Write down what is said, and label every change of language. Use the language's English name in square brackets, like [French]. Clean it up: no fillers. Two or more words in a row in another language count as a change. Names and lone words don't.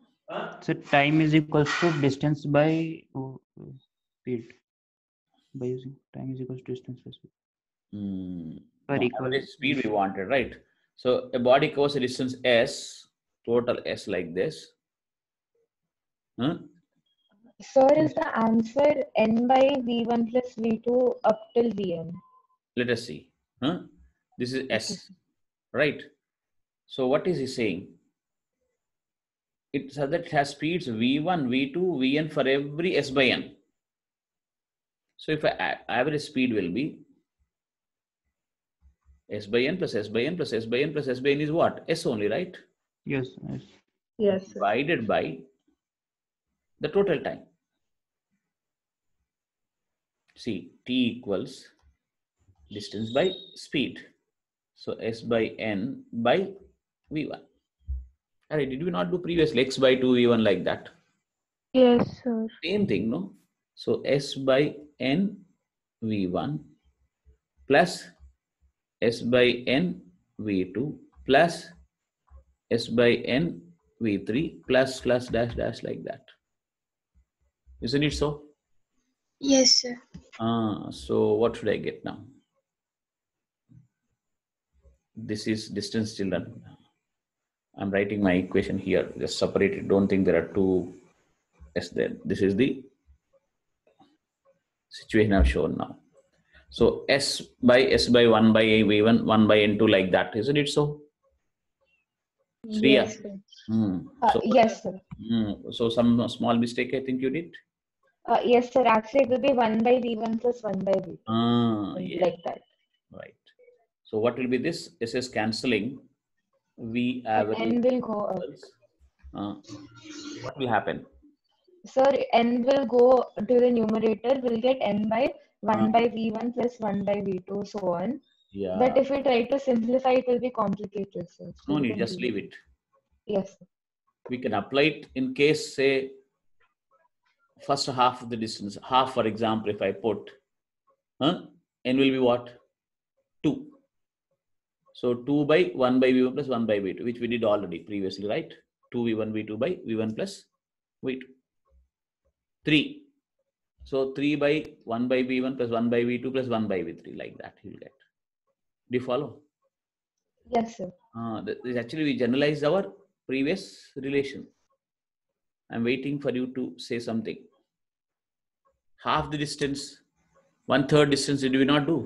[English] So time is equals to distance by speed. By using time is equals to distance by speed. No, average speed we wanted, right? So a body covers a distance s, total s like this. Huh? Sir, is the answer n by v1 plus v2 up till vn? Let us see. Huh? This is s, right? So what is he saying? It says that it has speeds v1, v2, vn for every s by n. So if average speed will be s by n plus s by n plus s by n plus s by n is what? S only, right? Yes. Yes, sir. Divided by the total time. See, t equals distance by speed. So s by n by v1. Alright, did we not do previously x by 2 v1 like that? Yes, sir. Same thing, no? So s by n v1 plus s by n v2 plus s by n v3 plus dash dash like that. Isn't it so? Yes, sir. So what should I get now? This is distance, children. I'm writing my equation here. Just separate it. Don't think there are two s there. This is the situation I've shown now. So s by 1 by v1, 1 by n2 like that. Isn't it so? Yes, sir. So, yes, sir. So some small mistake I think you did? Yes, sir. Actually, it will be 1 by v1 plus 1 by v2. Yeah. Like that. Right. So what will be this? This is cancelling. V average. N will go up. What will happen? Sir, n will go to the numerator. We'll get n by 1 by v1 plus 1 by v2, so on. Yeah. But if we try to simplify, it will be complicated, sir. So No need, just leave it. Yes, sir. We can apply it in case, say, first half of the distance. Half, for example, if I put, n will be what? 2. So 2 by 1 by v1 plus 1 by v2, which we did already previously, right? 2v1 v2 by v1 plus v2. 3. So 3 by 1 by v1 plus 1 by v2 plus 1 by v3, like that you'll get. Do you follow? Yes, sir. This actually we generalized our previous relation. I'm waiting for you to say something. Half the distance, 1/3 distance, did we not do?